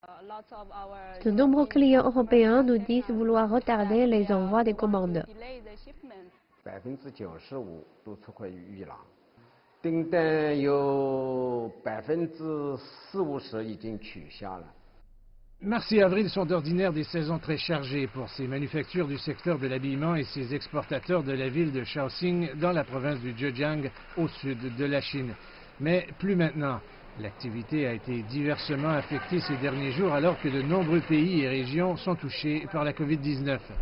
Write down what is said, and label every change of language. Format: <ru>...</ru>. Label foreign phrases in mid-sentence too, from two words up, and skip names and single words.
<fr>De nombreux clients européens nous disent vouloir retarder les envois des commandes.</fr> <zh>95% 都出货预朗，订单有40%-50%已经取消了。</zh> <fr>Mars et avril sont d'ordinaire des saisons très chargées pour ces manufactures du secteur de l'habillement et ces exportateurs de la ville de Shaoxing dans la province du Zhejiang au sud de la Chine. Mais plus maintenant. L'activité a été diversement affectée ces derniers jours alors que de nombreux pays et régions sont touchés par la Covid-19.</fr>